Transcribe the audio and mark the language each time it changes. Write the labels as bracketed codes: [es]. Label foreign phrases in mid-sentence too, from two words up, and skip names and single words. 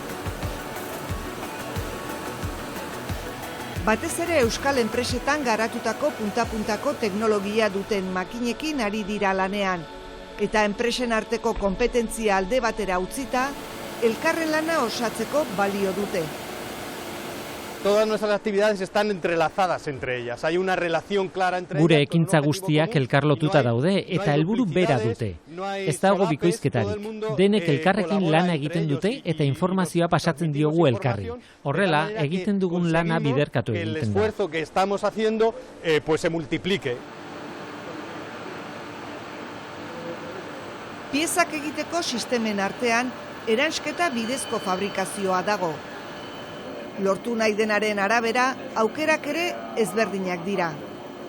[eu] Batez ere euskal enpresetan garatutako punta-puntako teknologia duten makinekin ari dira lanean, eta enpresen arteko konpetentzia alde batera utzita, elkarren lana osatzeko balio dute. [es] Todas nuestras actividades están entrelazadas entre ellas. Hay una relación clara entre ellas. [eu] Gure ekintza guztiak elkarlotuta daude eta helburu bera dute. Ez dago bikoizketarik. Denek elkarrekin lana egiten dute eta informazioa pasatzen diogu elkarri. Horrela, egiten dugun lana biderkatu egiten da. [es] El esfuerzo que estamos haciendo pues se multiplique. [eu] Piezak egiteko sistemen artean, eransketa bidezko fabrikazioa dago. Lortu nahi denaren arabera, aukerak ere ezberdinak dira.